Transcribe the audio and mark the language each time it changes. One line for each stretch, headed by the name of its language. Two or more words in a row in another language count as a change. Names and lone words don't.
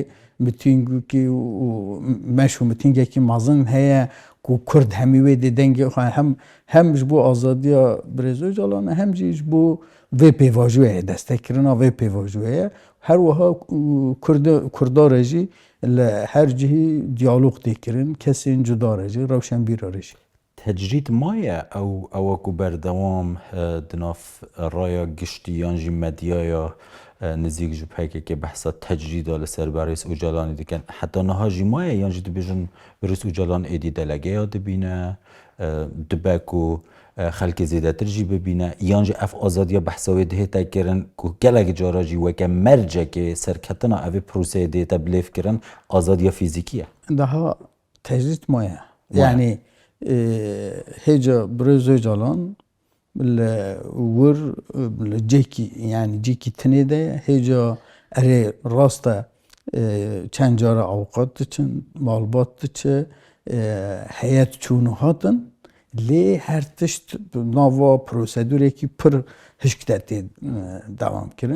Kurdish: mitîngekî û meş û mitîngekî mezin heye ku Kurd hemî wê dê dengê xwe hem ji bo azadiya Birêz Öcalan hem jî ji bo vê pêvajiyê destekirina vê pêvajiyê her wiha Kurdar re jî li her cihî diyalog tê kirin kesên cuda re jî rewşenbîra re jî. تجرید مایه او کو بردوام دناف رایا گشتی یان جی مدیایا نزیک جو پیکه که بحثا تجرید آل سر بریس اوجالانی دیکن حتی نها جی مایه یان جی دبیجن بریس اوجالان ایدی دلگه یا دبینه دبکو خلق زیده تر جی ببینه یان جی اف آزادیا بحثاوی ده تکرن که گلگ جارا جی وکه مرجه که سرکتنا اوی پروسه ده تبلیف کرن آزادیا فیزیکیه
Turkish: daha tecrit
Kurdish: maya yani هیجا Birêz Öcalan li wir li cêkî yani cêkî tinê de hêca erê rast e çend cara awqat diçin malbat diçe heyet çûnû hatin lê her tişt nava prosedûrekî pir hişk de tê devam kirin.